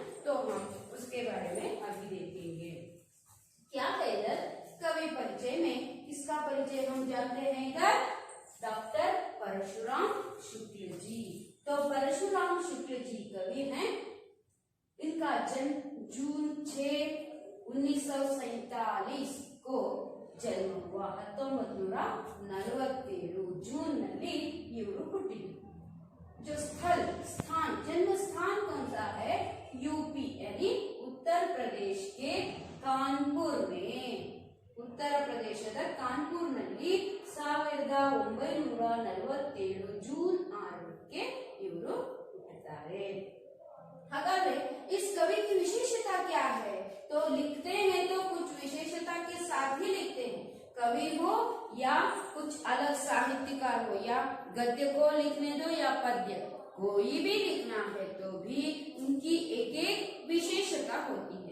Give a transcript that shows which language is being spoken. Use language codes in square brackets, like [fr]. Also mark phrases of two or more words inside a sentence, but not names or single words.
[hi] तो हम उसके बारे में अभी देखेंगे। क्या है इधर कवि परिचय में, किसका परिचय हम जानते हैं इधर, डॉक्टर परशुराम शुक्ल जी। तो परशुराम शुक्ल जी कवि हैं। इनका जन्म जून 6, 1947 को जन्म हुआ। [kn] 1947 जून ನಲ್ಲಿ ಇವರು ಹುಟ್ಟಿದ್ರು। [hi] जो स्थान जन्म स्थान कौन सा है, यूपी यानी उत्तर प्रदेश के कानपुर में, [kn] उत्तर प्रदेशದ ಕಾನ್ಪುರ್ ನಲ್ಲಿ 1947 ಜೂನ್ 6 ಮಾಡೋಕ್ಕೆ ಇವರು ಹುಟ್ಟುತ್ತಾರೆ. [hi] ಹಾಗಾದ್ರೆ इस कवि की विशेषता क्या है? तो लिखते हैं तो कुछ विशेषता के साथ ही लिखते हैं. कवि हो या कुछ अलग साहित्यकार हो, या गद्य को लिखने दो या पद्य, कोई भी लिखना है तो भी उनकी एक एक विशेषता होती है.